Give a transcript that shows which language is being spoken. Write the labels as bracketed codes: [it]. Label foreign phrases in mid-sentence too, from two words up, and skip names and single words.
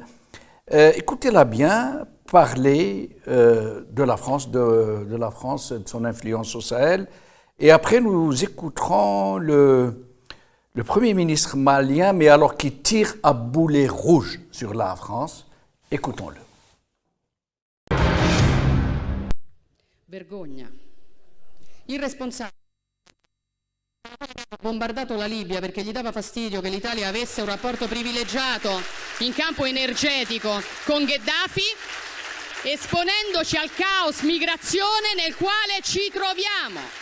[fr] Écoutez-la bien parler de la France, de la France, de son influence au Sahel. Et après, nous écouterons le Premier ministre malien, mais alors qui tire à boulet rouge sur la France. Écoutons-le. [it] Vergogna. Irresponsabile. Ha bombardato la Libia perché gli dava fastidio che l'Italia avesse un rapporto privilegiato in campo energetico con Gheddafi, esponendoci al caos migrazione nel quale ci troviamo.